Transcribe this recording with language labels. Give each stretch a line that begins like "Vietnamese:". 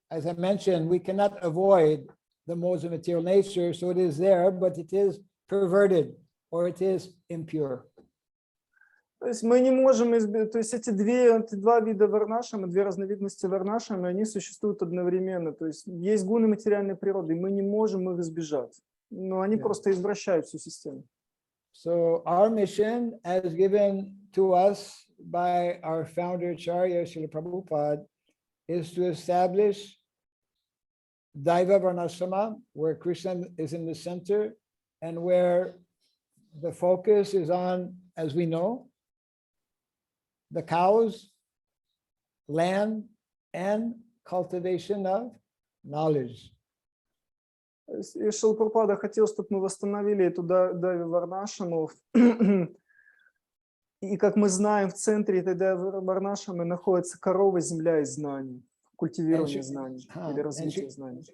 English: As I mentioned, we cannot avoid the modes of material nature, so it is there, but it is perverted or it is impure.
Russian: То есть мы не можем избежать, то есть эти два вида варнашрама, две разновидности варнашрама, они существуют одновременно. То есть есть гуны материальной природы, и мы не можем их избежать, но они просто извращают всю систему.
English: So our mission, as given to us by our founder Acharya Srila Prabhupada, is to establish Daiva varnashrama, where Krishna is in the center and where the focus is on, as we know, the cows, land, and cultivation of knowledge.
Russian: И Шрила Прабхупада хотел, чтобы мы восстановили эту Дайву варнашраму. И как мы знаем, в центре этой Дайвы варнашрамы находится корова, земля и знания, культивирование знаний или развитие знаний.